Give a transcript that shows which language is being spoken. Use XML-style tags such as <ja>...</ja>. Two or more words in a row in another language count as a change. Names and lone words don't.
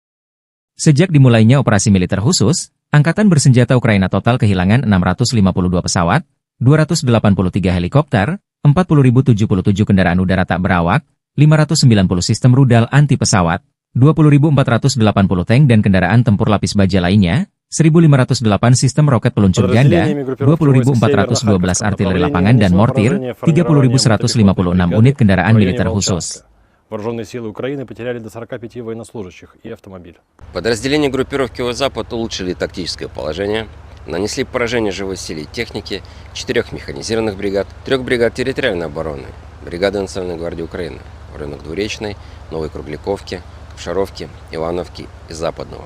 <id>Sejak dimulainya operasi militer khusus, Angkatan Bersenjata Ukraina total kehilangan 652 pesawat, 283 helikopter, 40.077 kendaraan udara tak berawak, 590 sistem rudal anti pesawat, 20.480 tank dan kendaraan tempur lapis baja lainnya, 1.508 sistem roket peluncur ganda, 20.412 artileri lapangan dan mortir, 30.156 unit kendaraan militer khusus.</id> <ru>Вооруженные силы Украины потеряли до 45 военнослужащих и автомобиль. Подразделения группировки «Запад» улучшили тактическое положение, нанесли поражение живой силе и технике 4 механизированных бригад, 3 бригад территориальной обороны, бригады Национальной гвардии Украины в районах Двуречной, Новой Кругляковки, Ковшаровки, Ивановки и Западного.</ru>